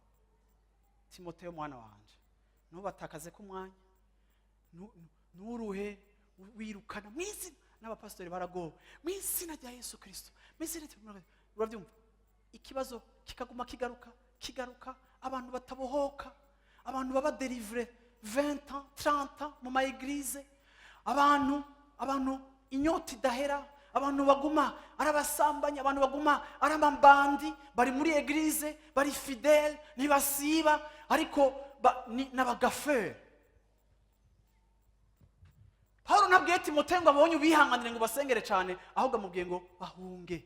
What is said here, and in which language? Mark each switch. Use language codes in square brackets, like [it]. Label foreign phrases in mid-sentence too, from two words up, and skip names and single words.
[rn] Timoteyo mwana wanje, ntubatakaze ku mwanya, nuruhe wirukana mwizina. N'abapastori baragowe mwizina rya Yesu Kristo, mwizina uravyumva. Ikibazo kikaguma kigaruka, abantu batabohoka, abantu baba délivrer 20 ans 30 ans mu ma église, abantu inyota idahera, abantu baguma arabasambanya, abantu baguma arabambandi, bari muri église bari fidèle ntibasiba, ariko n'abagaferi. Paulo nabwiye Timoteyo ngo abonye ubihanganire ngo basengere cyane, ahubwo amubwiye ngo bahunge.